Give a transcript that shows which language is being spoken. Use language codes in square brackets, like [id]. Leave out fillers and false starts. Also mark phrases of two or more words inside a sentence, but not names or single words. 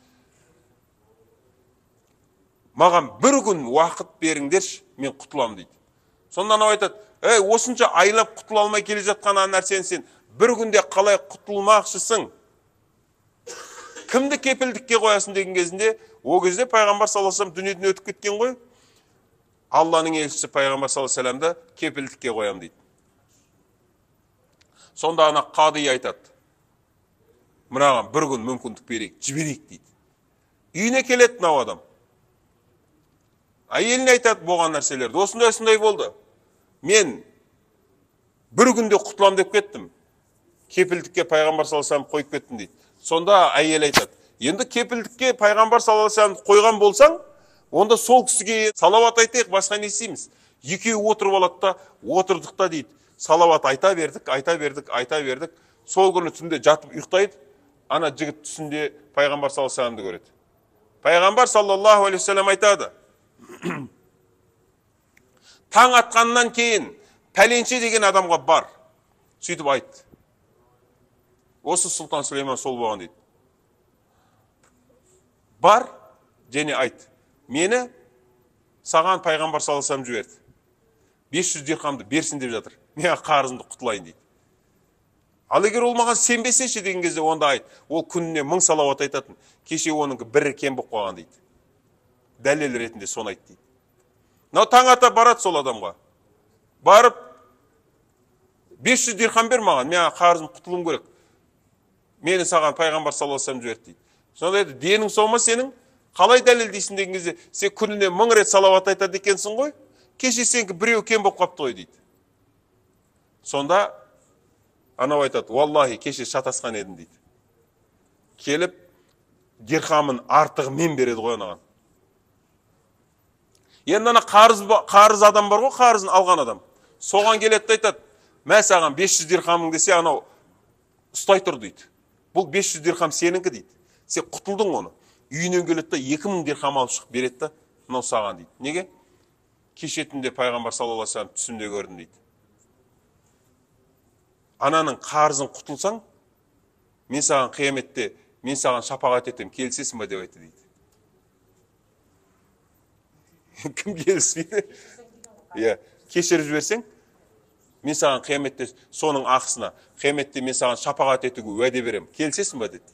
[kk] Маған бір күн уақыт беріңдерші, мен құтылам дейді. Сонда анау айтады, осынша айлап құтыла алмай келе жатқан нәрсені сен бір күнде қалай құтылмақшысың? Кімді кепілдікке қоясың деген кезінде, о кезде пайғамбар [ar] صلى الله عليه وسلم [kk] дүниеден өтіп кеткен ғой. Алланың елшісі пайғамбар [ar] صلى الله عليه وسلم [kk] кепілдікке қоям дейді. Сонда ана қади айтады, мынаған бір күн мүмкіндік берейік, жіберейік дейді. Үйіне келеді мынау адам. Әйеліне айтады болған нәрселерді. Осындай болды. Мен бір күнде құтылам деп кеттім. Кепілдікке пайғамбар [ar] صلى الله عليه وسلم [kk] қойып кеттім дейді. Сонда әйел айтады, енді кепілдікке пайғамбар [ar] صلى الله عليه وسلم [kk] қойған болсаң, онда сол кісіге салауат айтайық, басқа не істейміз? Екеуі отырып алады да, отырдық та дейді. Салауат айта бердік. Сол күні түнде жатып ұйықтайды. Ана жігіт түсінде пайғамбар [ar] صلى الله عليه وسلم [kk] көреді. Пайғамбар [ar] صلى الله عليه وسلم [kk] айтады, таң атқаннан кейін пәленше деген адамға бар. Сөйтіп айтты. Осы Сұлтан Сүлеймен сол болған дейді. Бар, және айт. Мені саған пайғамбар [ar] صلى الله عليه وسلم [kk] жіберді. 500 дирхамды берсін деп жатыр. Мен қарызымды құтылайын дейді. Ал егер ол маған сенбесеші деген кезде онда айт. Ол күніне 1000 салауат айтатын. Кеше оныңкі бірі кем болып қалған дейді. Дәлел ретінде соны айт дейді. Мынау таң ата барады сол адамға. Барып 500 дирхам бер маған, мен қарызым құтылуым керек. Мені саған пайғамбар [ar] صلى الله عليه وسلم [kk] жіберді дейді. Сонда айтты, денің сол ма сенің? Қалай дәлелдейсің деген кезде, сен күніне 1000 рет салауат айтады екенсің ғой? Кеше сенікі біреу кем болып қапты ғой дейді. Сонда анау айтады, валлахи кеше шатасқан едім дейді. Келіп дирхамын артығы мен береді ғой анаған. Енді ана қарыз адам бар ғой, қарызын алған адам. Соған келеді айтады, мә саған 500 дирхамың десе, анау ұстай тұр дейді. Бұл 500 дирхам сеніңкі дейді. Сен құтылдың оны. Үйінен келеді да 2000 дирхам алып шығып береді да, мынау саған дейді. Неге? Кеше түнде пайғамбар [ar] صلى الله عليه وسلم [kk] түсімде көрдім дейді. Ананың қарызын құтылсаң, мен саған қияметте, мен саған шапағат етем, келісесің ба деп айтты дейді. Кім келіспейді? Кешіріп жіберсең, мен саған қияметте соның ақысына, қияметте мен саған шапағат етуге уәде берем, келісесің ба деді.